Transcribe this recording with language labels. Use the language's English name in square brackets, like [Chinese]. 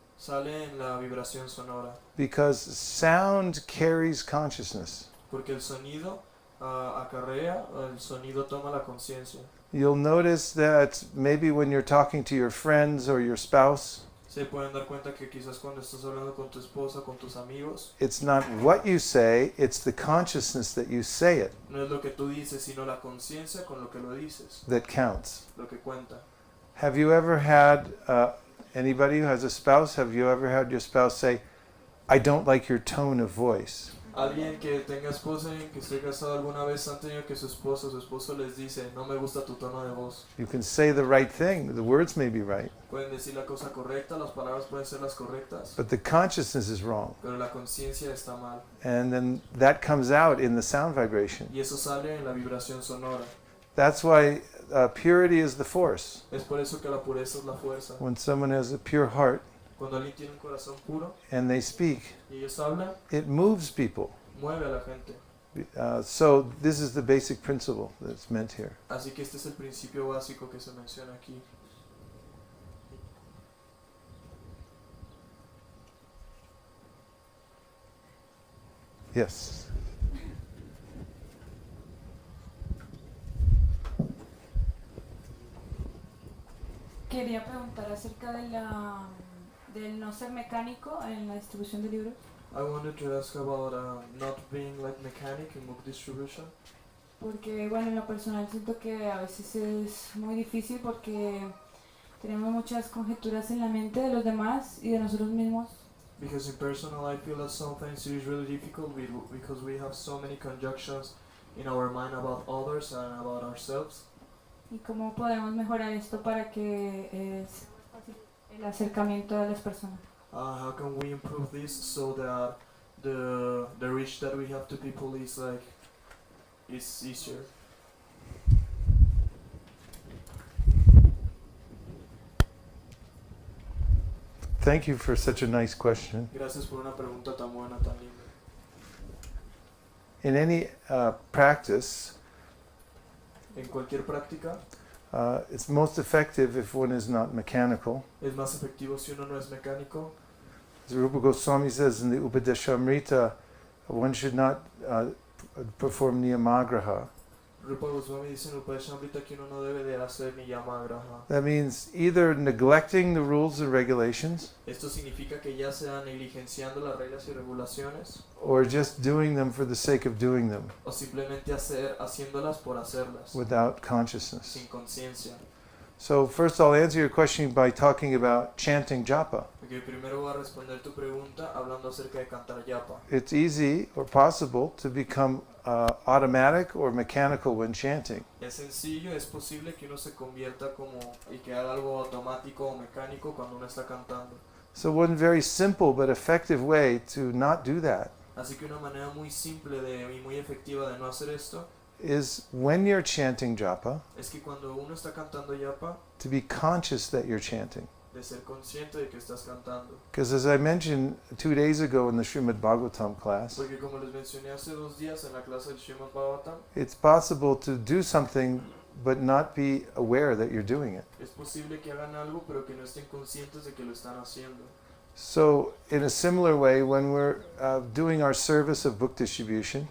[Spanish] sale en la vibración sonora. [English] Because sound carries consciousness. [Spanish] Porque el sonido acarrea, el sonido toma la conciencia. [English] You'll notice that maybe when you're talking to your friends or your spouse, [Spanish] Se pueden dar cuenta que quizás cuando estás hablando con tu esposa, con tus amigos, [English] it's not what you say, it's the consciousness that you say it [Spanish] no es lo que tú dices, sino la conciencia con lo que lo dices, [English] that counts. [Spanish] lo que cuenta. [English] Have you ever had, anybody who has a spouse, have you ever had your spouse say, I don't like your tone of voice? [Spanish] Alguien que tenga esposa y que esté casado alguna vez han tenido que su esposo les dice, no me gusta tu tono de voz. [English] You can say the right thing, the words may be right, [Spanish] Pueden decir la cosa correcta, las palabras pueden ser las correctas, [English] but the consciousness is wrong. [Spanish] pero la conciencia está mal. [English] And then that comes out in the sound vibration. [Spanish] Y eso sale en la vibración sonora. [English] That's why purity is the force. [Spanish] Es por eso que la pureza es la fuerza. [English] When someone has a pure heart [Spanish] Cuando alguien tiene un corazón puro [English] and they speak, [Spanish] y ellos hablan, [English] it moves people. [Spanish] mueve a la gente. [English] So this is the basic principle that's meant here. [Spanish] Así que este es el principio básico que se menciona aquí. [English] Yes. [Spanish] Quería preguntar acerca del no ser mecánico en la distribución de libros. [English] I wanted to ask about not being like mechanic in book distribution. [Spanish] Porque, bueno, en lo personal siento que a veces es muy difícil porque tenemos muchas conjeturas en la mente de los demás y de nosotros mismos. [English] Because in personal I feel that sometimes it is really difficult because we have so many conjunctions in our mind about others and about ourselves. [Spanish] ¿Y cómo podemos mejorar esto para que sea más fácil el acercamiento a las personas? [English] How can we improve this so that the reach that we have to people is easier? Thank you for such a nice question. [Spanish] Gracias por una pregunta tan buena, tan linda. [English] In any practice, [Spanish] En cualquier práctica [English] it's most effective if one is not mechanical. [Spanish] es más efectivo si uno no es mecánico. [English] As Rupa Goswami says in the Upadeshamrita, one should not perform niyamagraha. [Spanish] Rupa Goswami dice en Upadeshamrita que uno no debe de hacer ni yamagraha. [English] That means either neglecting the rules and regulations [Spanish] Esto significa que ya sea negligenciando las reglas y regulaciones [English] or just doing them for the sake of doing them [Spanish] o simplemente haciéndolas por hacerlas, [English] without consciousness. [Spanish] sin conciencia. [English] So first I'll answer your question by talking about chanting japa. [Spanish] Okay, primero voy a responder tu pregunta hablando acerca de cantar yapa. [English] It's easy or possible to become automatic or mechanical when chanting. [Spanish] Es sencillo, es posible que uno se convierta como y que haga algo automático o mecánico cuando uno está cantando. [English] So one very simple but effective way to not do that [Spanish] Así que una manera muy simple y muy efectiva de no hacer esto [English] is when you're chanting japa, [Spanish] es que cuando uno está cantando yapa, [English] to be conscious that you're chanting. [Spanish] de ser consciente de que estás cantando. [English] Because as I mentioned 2 days ago in the Srimad Bhagavatam class, [Spanish] Porque como les mencioné hace 2 días en la clase del Srimad Bhagavatam, [English] it's possible to do something but not be aware that you're doing it. [Spanish] es posible que hagan algo pero que no estén conscientes de que lo están haciendo. [English] So in a similar way, when we're doing our service of book distribution,